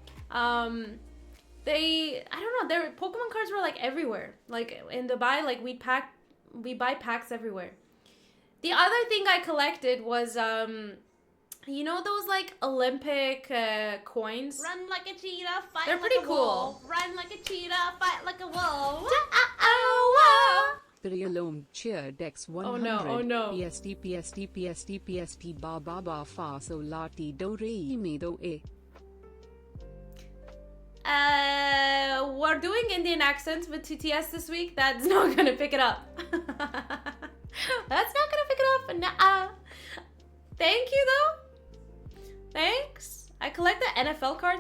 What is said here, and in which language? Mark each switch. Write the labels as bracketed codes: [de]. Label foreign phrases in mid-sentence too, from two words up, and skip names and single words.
[en] I don't know, their Pokemon cards were like everywhere. Like in Dubai, like we buy packs everywhere. The other thing I collected was, you know those like Olympic coins? Run like a cheetah, fight They're like pretty a cool. wolf. Run like a cheetah, fight like a wolf. Prialom cheer dex 100. Oh no, oh no. PST ba ba ba fa so la ti do re mi do e. We're doing Indian accents with TTS this week. That's not gonna pick it up. That's not gonna pick it up. Nuh-uh. Thank you though. Thanks. I collected NFL cards.